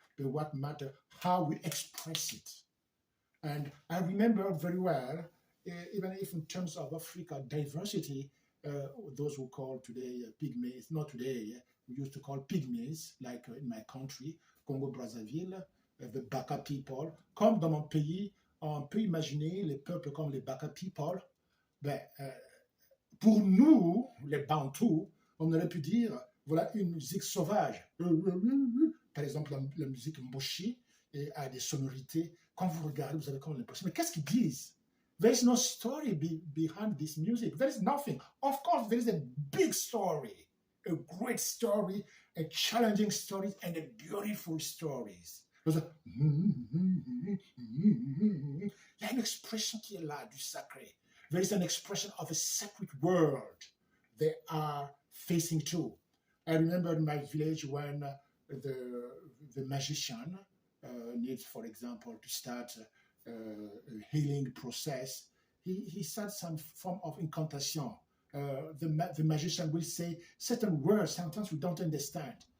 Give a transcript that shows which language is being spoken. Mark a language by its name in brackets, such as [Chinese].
[English] But what matters, how we express it. And I remember very well, even if in terms of Africa diversity, those who call today pygmies, not today, we used to call pygmies, like in my country, Congo-Brazzaville, the Baka people. [French] Comme dans mon pays, on peut imaginer les peuples comme les Baka people. Ben, pour nous, les Bantous, on aurait pu dire, voilà une musique sauvage. Par exemple, la musique Mboshi a des sonorités. Quand vous regardez, vous avez comme l'impression, mais qu'est-ce qu'ils disent? [English] There is no story behind this music. There is nothing. Of course, there is a big story, a great story, a challenging story, and a beautiful stories. Il y a une expression qui est là du sacré. There is an expression of a sacred world they are facing to. I remember in my village when the magician needs, for example, to start a healing process, he starts some form of incantation. The magician will say certain words, sometimes we don't understand.